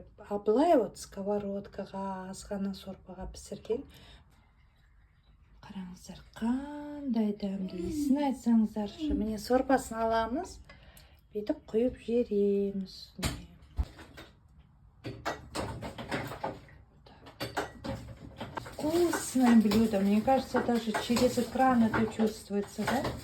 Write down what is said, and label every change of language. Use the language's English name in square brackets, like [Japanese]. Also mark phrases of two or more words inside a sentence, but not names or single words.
[Kazakh] Былай сковородкаға, азғана сорпаға пісірген. Қараңыздар, қандай дәмді, иісін айтсаңыздаршы. Міне сорпасын аламыз, бүйтіп құйып жібереміз. [Russian] Вкусное блюдо. Мне кажется, даже через экран это чувствуется, да?